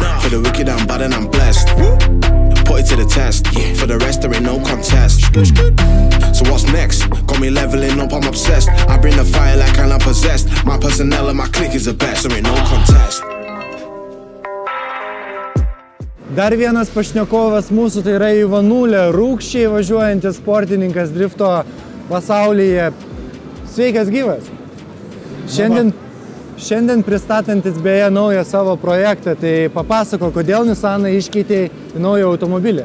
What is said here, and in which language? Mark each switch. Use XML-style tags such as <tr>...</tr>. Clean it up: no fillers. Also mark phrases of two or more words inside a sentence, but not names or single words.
<en>the wicked, I'm bad and I'm blessed. Put it to the test, for the rest there ain't no contest. So what's next? Got me leveling up, I'm obsessed. I bring the fire like I'm possessed. My personnel and my clique is the best, there ain't no contest.</en> <lt>Dar vienas pašnekovas mūsų tai yra Ivanulė, rūkščiai važiuojantis sportininkas drifto pasaulyje. Sveikas gyvas. Šiandien pristatantis beje naują savo projektą, tai papasako, kodėl Nissaną iškeitė į naują automobilį.</lt>